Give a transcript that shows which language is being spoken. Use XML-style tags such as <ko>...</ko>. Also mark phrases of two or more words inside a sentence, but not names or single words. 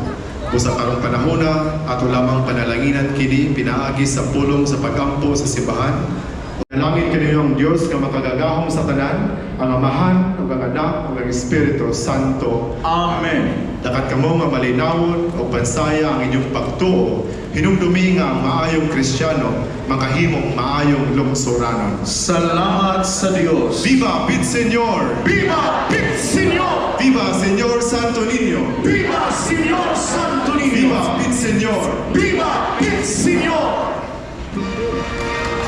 <ceb>Sa karong panahona, ato lamang panalanginan kini pinaagi sa pulong sa pag-ampo sa simbahan, Dalangin kaninyo ang Dios nga makagagahom sa tanan, ang Amahan, ug ang Anak, ug ang Espiritu Santo. Amen. Dakat kamo nga malinawon o pansaya ang inyong pagtuo, hinumdumi nga ang maayong Kristiyano makahimong maayong lungsuranon. Salamat sa Diyos. Viva Pit Señor! Viva Pit Señor! Viva Señor Santo Niño! Viva Señor Santo Niño! Viva Pit Señor! Viva Pit Señor!</ceb>